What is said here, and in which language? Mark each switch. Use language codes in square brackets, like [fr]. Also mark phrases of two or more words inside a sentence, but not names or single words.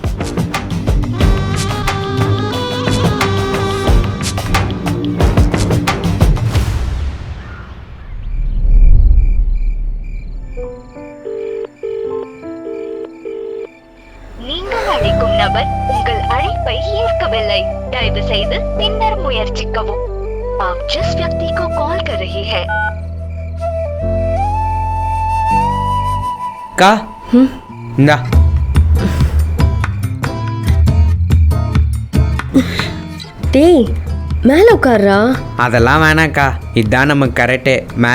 [ta] நீங்கள் அழைக்கும் நபர் உங்கள் அழைப்பை ஏற்கவில்லை. தயவு செய்து பின்னர் முயற்சிக்கவும். [hi] आप जिस व्यक्ति को कॉल कर रही है। [ta] கா, இந்தா. டேய், மேலே உட்கார்றா. அதெல்லாம் வேணாக்கா, இதுதான் நமக்கு கரெக்டு.